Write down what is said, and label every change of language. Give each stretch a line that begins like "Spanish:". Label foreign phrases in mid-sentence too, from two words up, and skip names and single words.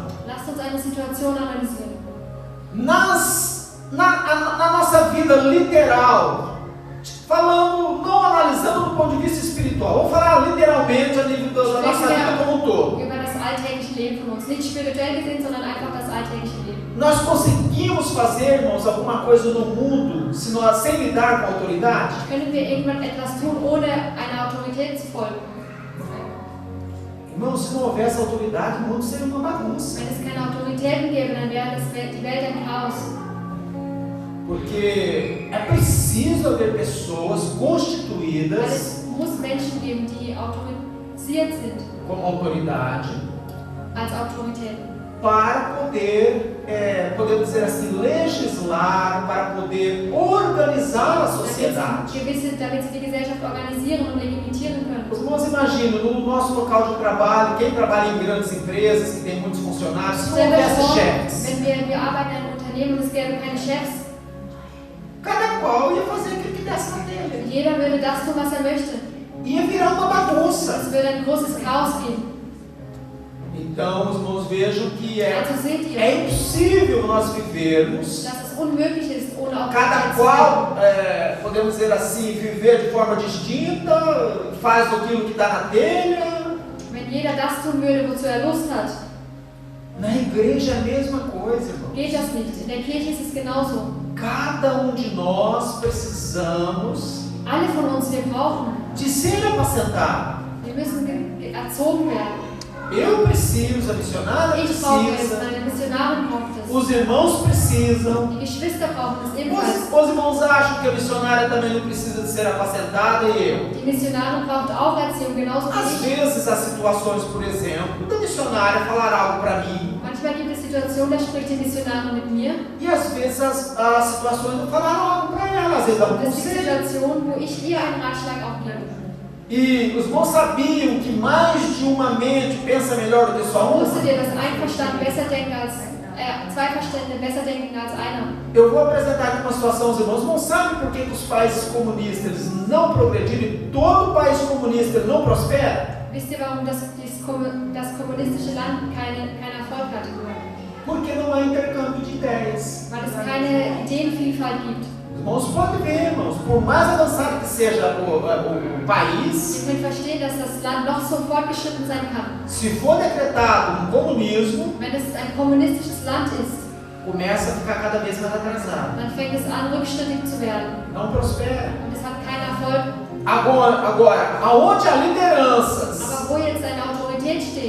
German: Lasst uns eine Situation analysieren.
Portuguese: Na nossa vida literal, falando, não analisando do ponto de vista espiritual, vamos falar literalmente a nível da nossa vida como um todo.
German: Über das alltägliche Leben von uns. Nicht spirituell gesehen, sondern einfach das alltägliche Leben.
Portuguese: Nós conseguimos fazer, irmãos, alguma coisa no mundo sem lidar com a autoridade?
German: Können wir irgendwann etwas tun, ohne einer Autorität zu folgen?
Portuguese: Irmãos, se não houvesse autoridade, o mundo seria uma bagunça.
German: Wenn es keine Autoritäten gäbe, dann wäre die Welt ein Chaos.
Portuguese: Porque é preciso haver pessoas
German: Weil
Portuguese: constituídas
German: es muss Menschen geben, die autorisiert sind
Portuguese: como autoridade
German: als Autoritäten,
Portuguese: para poder, podemos dizer assim, legislar, para poder organizar a sociedade.
German: damit sie die Gesellschaft organisieren und legitimieren können.
Portuguese: Os irmãos imaginam, no nosso local de trabalho, quem trabalha em grandes empresas, que tem muitos funcionários, se não
German: Stell dir
Portuguese: houvesse
German: vor,
Portuguese: chefes,
German: wenn wir arbeiten in einem Unternehmen und es gäbe keine Chefs,
Portuguese: cada qual ia fazer aquilo que desse na telha.
German: jeder würde das tun, was er möchte.
Portuguese: Ia virar uma bagunça.
German: Es würde ein großes Chaos geben.
Portuguese: Então, os irmãos vejam que
German: Also seht ihr,
Portuguese: é impossível nós vivermos,
German: dass es unmöglich ist, ohne
Portuguese: cada
German: Autorität zu leben.
Portuguese: qual, podemos dizer assim, viver de forma distinta, faz aquilo que está na telha.
German: Wenn jeder das tun würde, wozu er Lust hat,
Portuguese: Na igreja é a mesma coisa, irmão.
German: geht das nicht. In der Kirche ist es genauso.
Portuguese: Cada de nós precisamos
German: Alle von uns, wir brauchen,
Portuguese: de ser apacentado.
German: wir müssen erzogen werden.
Portuguese: Eu preciso, a missionária
German: Ich brauche es,
Portuguese: precisa,
German: meine Missionarin braucht es.
Portuguese: os irmãos precisam.
German: Die Geschwister brauchen es ebenfalls.
Portuguese: Os irmãos acham que a missionária também não precisa de ser apacentada e eu.
German: Die Missionarin braucht auch Erziehung, genauso
Portuguese: Às
German: wie ich.
Portuguese: vezes há situações, por exemplo, da missionária falar algo para mim
German: Manchmal gibt es Situationen, da spricht die Missionarin mit mir.
Portuguese: e às vezes as situações não falaram algo para ela, às vezes dá um
German: Und es gibt
Portuguese: conselho.
German: Situationen, wo ich ihr einen Ratschlag auch gebe.
Portuguese: E os irmãos sabiam que mais de uma mente pensa melhor do que só uma.
German: Wusstet ihr, dass ein Verstand besser denkt als, zwei Verstände besser denken als einer?
Portuguese: Eu vou apresentar aqui uma situação, os irmãos não sabem por que os países comunistas eles não progrediram e todo país comunista ele não prospera?
German: Wisst ihr, warum das kommunistische Land keinen Erfolg hat?
Portuguese: Porque não há intercâmbio de ideias.
German: Weil es keine Ideenvielfalt gibt.
Portuguese: Os irmãos podem ver, irmãos, por mais avançado que seja o país,
German: Ihr könnt verstehen, dass das Land noch so fortgeschritten sein kann.
Portuguese: se for decretado um comunismo,
German: Wenn es ein kommunistisches Land ist,
Portuguese: começa a ficar cada vez mais atrasado.
German: dann fängt es an, rückständig zu werden.
Portuguese: Não prospera.
German: Und es hat keinen Erfolg.
Portuguese: Agora, aonde há lideranças
German: Aber wo jetzt eine Autorität steht,